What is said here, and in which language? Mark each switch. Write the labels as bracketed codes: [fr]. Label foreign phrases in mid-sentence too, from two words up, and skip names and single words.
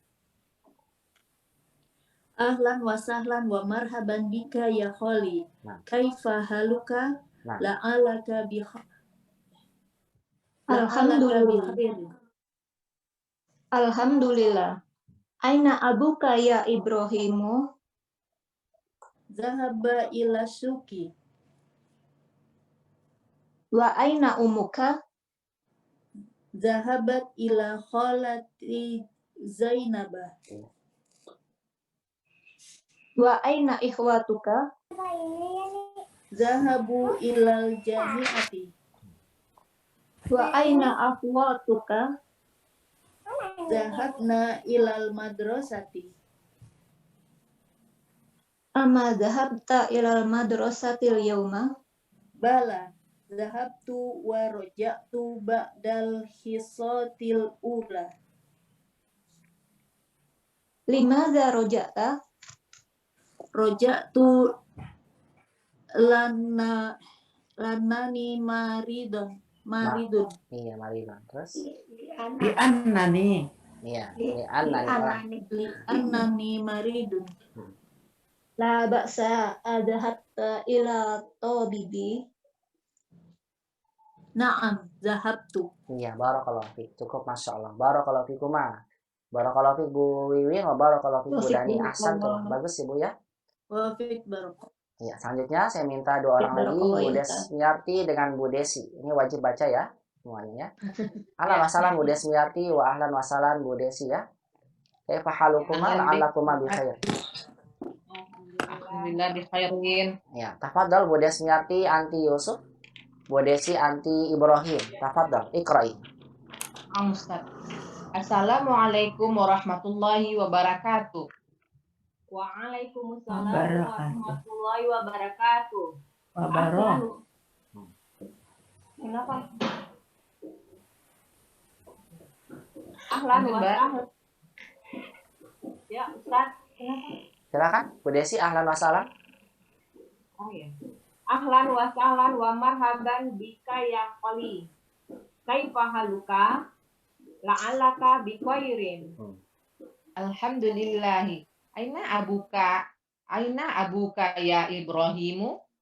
[ar] أهلا وسهلا ومرحبا بك يا خالي. Nah. كيف حالك Nah. لعلك ب Alhamdulillah. الحمد لله. أين أبوك يا إبراهيم? ذهب إلى السوق. وأين أمك? ذهبت إلى خالتي زينب. وأين إخوتك? ذهبوا إلى الجامعة. وأين أخواتك? ذهبنا إلى المدرسة. أما ذهبت إلى المدرسة اليوم? بلى، ذهبت ورجعت بعد الحصة الأولى. لماذا رجعت? رجعت لأنني مريض. [id] Iya, Marina. Terus? [ar] Di annani. Iya, لأنني. أنني مريض. لا بأس أذهبت إلى الطبيب. نعم، ذهبت. [id] Iya, [ar] بارك الله فيك. Cukup ما شاء الله. بارك الله فيكما. بارك الله فيك Bu Wiwin, وبارك الله فيك Bu Dani. [id] Ahsan tuh. Bagus ya Bu ya. [ar] وفيك بركة. [id] Iya, selanjutnya saya minta dua orang lagi, Bu Desmiarti dengan Bu Desi. Ini wajib baca ya, semuanya ya. [ar] أهلا وسهلا Bu Desmiarti وأهلا وسهلا Bu Desi ya. كيف حالكما لعلكما بخير. الحمد لله بخير. [id] Ya, [ar] تفضل Bu Desmiarti أنتِ يوسف، Bu Desi أنتِ إبراهيم. تفضل، اقرئي. Ustaz. السلام عليكم ورحمة الله وبركاته. وعليكم السلام Wabarakatuh. ورحمة الله وبركاته. Wabarakatuh. Kenapa? أهلا وسهلا. [id] Ya, Ustaz. Kenapa? Silakan Bu Desi, [ar] أهلا وسهلا. Oh ya. أهلا وسهلا ومرحبا بك يا خالي. كيف حالك؟ لعلك بخير. الحمد لله. أين أبوك يا إبراهيم?